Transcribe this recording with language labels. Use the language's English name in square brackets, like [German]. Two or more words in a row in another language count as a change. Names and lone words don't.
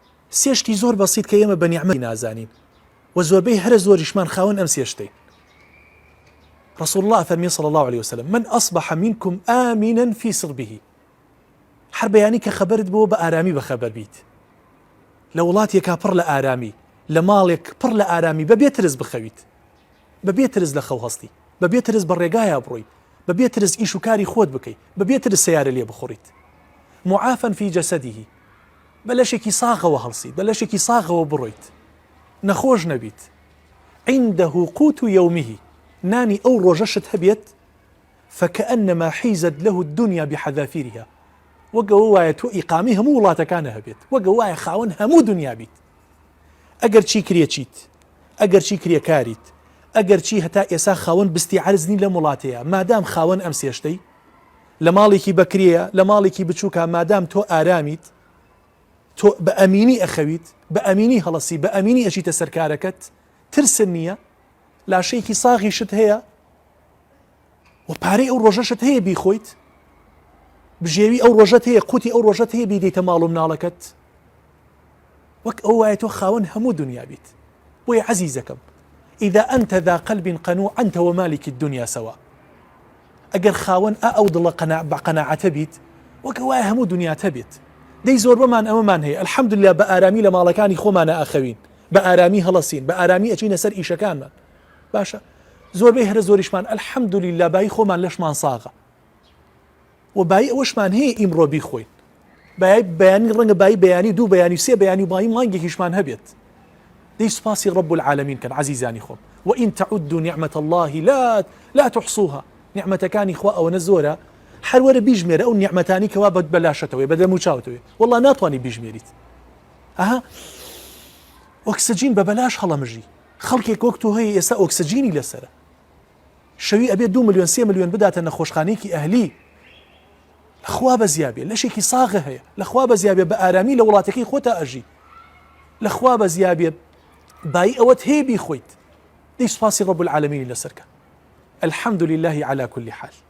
[Central Kurdish] سێشتی زۆر بەسیط کە ئێمە بە نیعمەتی نازانین و زۆربەی هەرە زۆریشمان خاوەن ئەم سێشتەی. [Arabic] رسول الله فەرمیێ صلى الله عليه وسلم من أصبح منكم آمنا في سربه، [Central Kurdish] هەر بەیانی کە خەبەرت بۆ بە ئارامی بەخەبەر بیت، لە وڵاتێکا پڕ لە ئارامی، لە ماڵێک پڕ لە ئارامی، بەبێ ترس بخەویت، بەبێ ترس لە خەو هەستی، بەبێ ترس بە ڕێگایە بڕۆیت، بەبێ ترس ئیش و کاری خۆت بکەیت، بەبێ ترس سەیارە لێ بخۆڕیت. [Arabic] معافا في جسده، [Central Kurdish] بە لەشێکی ساغەوە هەڵسیت، بە لەشێکی ساغەوە بڕۆیت، نەخۆش نەبیت. [Arabic] عنده قوت يومه، [Central Kurdish] نانی ئەو ڕۆژەشت هەبێت [Arabic] فكأنما حيزت له الدنيا بحذافيرها، [Central Kurdish] وەگەوە وایە تۆ ئیقامی هەموو وڵاتەکانە هەبێت، وەگەوە وایە خاوەن هەموو دنیا بیت. ئەگەر چی کرێ چیت، ئەگەر چی کرێ کاریت، ئەگەر چی هەتا ئێسا خاوەن بستی عەرزنی لە وڵاتەیە، مادام خاوەن ئەم سێشتەی لە ماڵێکی بەکرێیە، لە ماڵێکی بچووکە، مادام تۆ ئارامیت، تۆ بە ئەمینی ئەخەویت، بە ئەمینی هەڵەسی، بە ئەمینی ئەچیتە سەرکارەکەت، ترسن نییە، لاشەیەکی ساغیشت هەیە و پارەی ئەو ڕۆژەشت هەیە بیخۆیت، بژێوی ئەو ڕۆژەت هەیە، قوتی ئەو ڕۆژەت هەیە بیدەیتە ماڵ و مناڵەکەت، وەک ئەو وایە تۆ خاوەن هەموو دنیا بیت. بۆیە عەزیزەکەم، [Arabic] إذا أنت ذا قلب قنوع أنت ومالك الدنيا سوا، [Central Kurdish] ئەگەر خاوەن ئەو دڵە بەقەناعەتە بیت، وەک وایە هەموو دنیا تەبێت. دەی زۆربەمان ئەمەمان هەیە، الحەمدولله بە ئارامی لە ماڵەکانی خۆمانە ئەخەوین، بە ئارامی هەڵەسین، بە ئارامی ئەچینە سەر ئیشەکانمان. باشە، زۆربەی هەرە زۆریشمان الحەمدولله بای خۆمان لەشمان ساغە و بای ئەوەشمان هەیە ئیمڕۆ بیخۆین، بەیانی ڕەنگە بای بەیانی، دوو بەیانی، سێ بەیانی، بای مانگێکیشمان هەبێت. دەی سوپاسی [Arabic] رب العالمین [Central Kurdish] کەن عەزیزانی خۆم. [Arabic] وإن تعدوا نعمة الله لا تحصوها، [Central Kurdish] نعمەتەکانی خوا ئەوەنە زۆرە، هەر وەرە بیژمێرە ئەو نعمەتانی کەوا بەلاشەتەوەی بەدەم و چاوتەوەی، وەڵڵا ناتوانی بیژمێریت. ئەها ئۆکسجین بە بەلاش هەڵەمژی، خەڵکێک وەک تۆ هەیە ئێستا ئۆکسجینی لەسرە، شەوی ئەبێ 2 ملیۆن 3 ملیۆن بداتە نەخۆشخانەیەکی ئەهلی، لەخوا بەزیابێ، لەشێکی ساغە هەیە، لەخوا بەزیابێ بە ئارامی لە وڵاتەکەی خۆتە ئەژی، لەخوا بەزیابێ بای ئەوەت هەیە بیخۆیت. دەی سوپاسی [Arabic] رب العالمینی [Central Kurdish] لەسەرکە. [Arabic] الحمد لله على كل حال.